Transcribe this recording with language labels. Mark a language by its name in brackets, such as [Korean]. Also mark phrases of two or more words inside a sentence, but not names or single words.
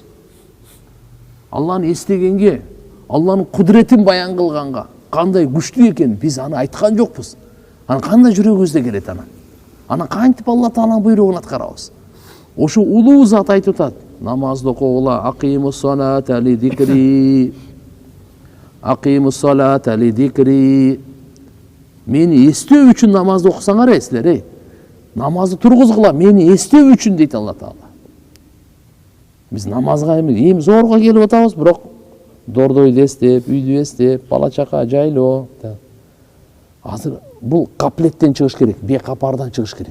[Kyrgyz] Алланы эстегенге, Алланын кудуретин баян кылганга кандай күчтүү экен биз аны айткан жокпуз. Аны кандай жүрөгүбүздө келет аны? Аны кантип Алла Тааланын буйругун аткарабыз? Ошо улуу зат айтып атат. Намазды окугула, [Arabic] أقم الصلاة لذكري. أقم الصلاة لذكري. [Kyrgyz] Мени эстөө үчүн намазды окусаңар силер, намазды тургузгула, мени эстөө үчүн дейт Алла Таала. Биз намазга эми зорго келип атабыз, бирок дордойду эстеп, үйдү эстеп, бала чака жайлоо. Азыр бул каплеттен чыгыш керек, бекапардан чыгыш керек.